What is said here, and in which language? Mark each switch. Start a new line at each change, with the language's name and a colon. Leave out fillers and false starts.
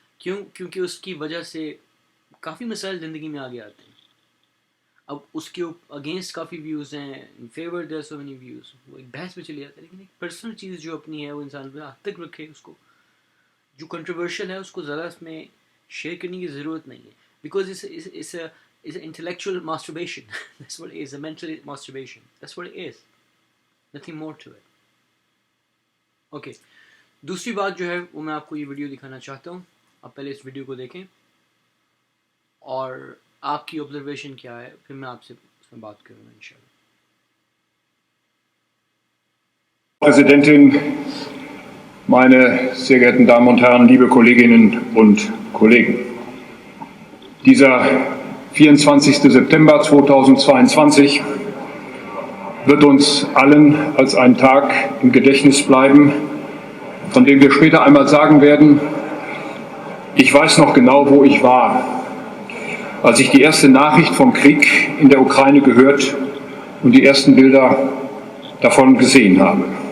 Urdu: کیونکہ اس کی وجہ سے کافی مسائل زندگی میں آگے آتے ہیں. اب اس کے اگینسٹ کافی ویوز ہیں,
English: in favour there so many views,
Urdu: وہ ایک بحث میں چلی جاتا ہے. لیکن ایک پرسنل چیز جو اپنی ہے وہ انسان پہ حد تک رکھے, اس کو جو کنٹروورشل ہے اس کو ذرا اس میں شیئر کرنے کی ضرورت نہیں ہے.
English: Because it's an intellectual masturbation. That's what it is, a mental masturbation. That's what it is. Nothing more to it.
Urdu: Okay, دوسری بات جو ہے وہ میں آپ کو یہ ویڈیو دکھانا چاہتا ہوں. آپ پہلے اس ویڈیو کو دیکھیں اور آپ کی آبزرویشن کیا ہے, پھر میں آپ سے اس میں بات کروں گا انشاءاللہ.
German: Präsidentin, meine sehr geehrten Damen und Herren, liebe Kolleginnen und Kollegen. Dieser 24. September 2022 wird uns allen als ein Tag im Gedächtnis bleiben, von dem wir später einmal sagen werden, ich weiß noch genau, wo ich war, als ich die erste Nachricht vom Krieg in der Ukraine gehört und die ersten Bilder davon gesehen habe.